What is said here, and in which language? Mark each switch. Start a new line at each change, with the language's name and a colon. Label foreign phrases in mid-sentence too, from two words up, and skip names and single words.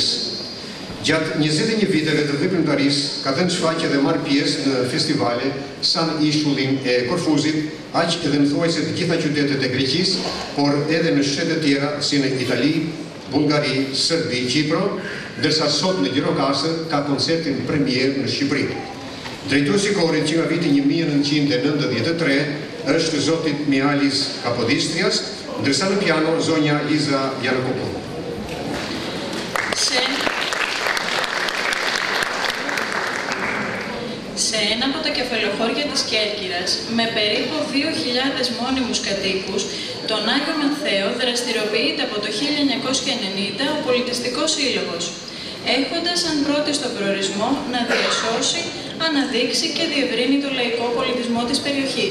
Albanian: Gjatë 21 viteve të veprimtarisë ka dhënë shfaqje dhe marrë pjesë në festivale sa në Ishullin e Korfuzit, aq edhe në thuajse të gjitha qytetet e Greqisë, por edhe në shtete tjera si në Itali, Bullgari, Serbi, Qipro, ndërsa sot në Gjirokastër ka koncertin premier në Shqipëri. Drejtuesi i korit që nga viti 1993 është zoti Mihalis Kapodistrias, ndërsa në piano zonja Liza Janakopou.
Greek: Σε ένα από τα κεφαλοχώρια της Κέρκυρας, με περίπου 2.000 μόνιμους κατοίκους, τον Άγιο Ματθαίο δραστηριοποιείται από το 1990 ο Πολιτιστικός Σύλλογος, έχοντας σαν πρώτη στο προορισμό να διασώσει, αναδείξει και διευρύνει το λαϊκό πολιτισμό της περιοχής.